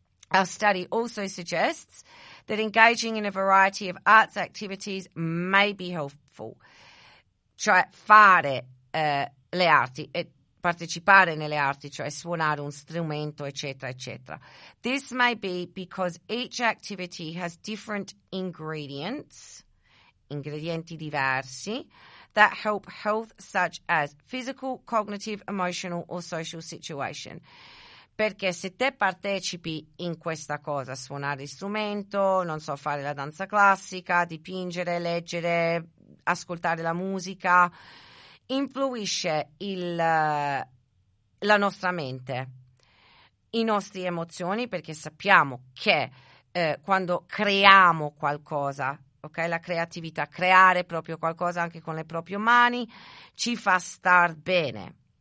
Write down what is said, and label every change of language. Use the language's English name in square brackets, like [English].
[English] Our study also suggests that engaging in a variety of arts activities may be helpful." [Italian] Cioè fare le arti, e partecipare nelle arti, cioè suonare un strumento, eccetera, eccetera. [English] "This may be because each activity has different [Italian] ingredienti diversi, [English] that help health, such as physical, cognitive, emotional or social situation." [Italian] Perché se te partecipi in questa cosa, suonare l'istrumento, non so, fare la danza classica, dipingere, leggere, ascoltare la musica, influisce la nostra mente, i nostri emozioni, perché sappiamo che quando creiamo qualcosa, ok, la creatività, creare proprio qualcosa anche con le proprie mani, ci fa star bene.